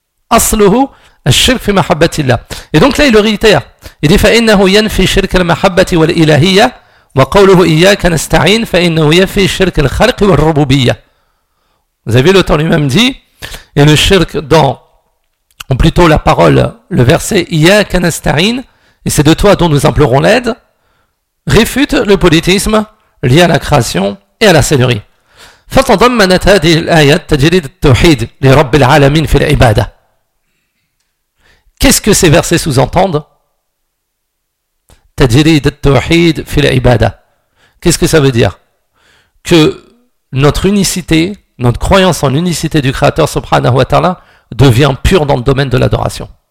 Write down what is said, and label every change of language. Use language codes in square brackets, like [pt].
[ar] Asluhu الشرك في محبة الله. [fr] Et donc là il le réitère. Il dit [ar] فإنه ينفي شرك المحبة والإلهية وقوله إياك نستعين فإنه ينفي شرك الخلق والربوبية. [fr] Vous avez vu l'auteur lui-même dit, et le shirk dans, ou plutôt la parole, le verset [ar] إياك نستعين, [fr] et c'est de toi dont nous implorons l'aide, réfute le polythéisme lié à la création et à la seigneurie. [ar] فتضمنت هذه الآيات تجريد التوحيد لرب العالمين في العبادة. [fr] Qu'est-ce que ces versets sous-entendent? [ar] Tajrid al-tawhid fi al-ibadah. [fr] Qu'est-ce que ça veut dire? Que notre unicité, notre croyance en l'unicité du Créateur subhanahu wa ta'ala devient pure dans le domaine de l'adoration.